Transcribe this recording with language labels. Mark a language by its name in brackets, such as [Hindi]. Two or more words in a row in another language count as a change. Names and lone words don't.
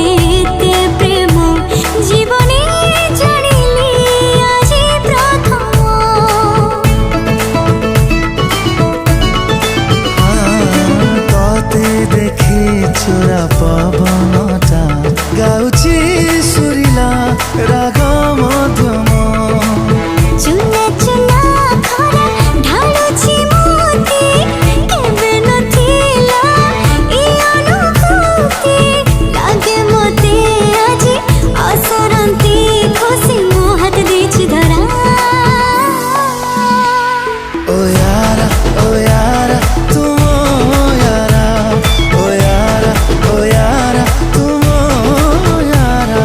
[Odia] ଏତେ ପ୍ରେମ ଜୀବନେ ଜାଣିଲି ଆଜି ପ୍ରଥମ ତତେ ଦେଖି ଚୋରା ପବନଟା ଗାଉଛି ସୁରିଲା ରାଗ ମଧ୍ୟମ ଚୁନା ଚୁନା ଖରା ଢାଳୁଛି ମୋତି କେବେ ନଥିଲା ଏ ଅନୁଭୂତି ଲାଗେ ମତେ ଆଜି ଅସରନ୍ତି ଖୁସି ମୋ ହାତ ଦେଇଛି ଧରା [Hindi] ओ यारा तुम ओ यारा ओ यारा तुम ओ यारा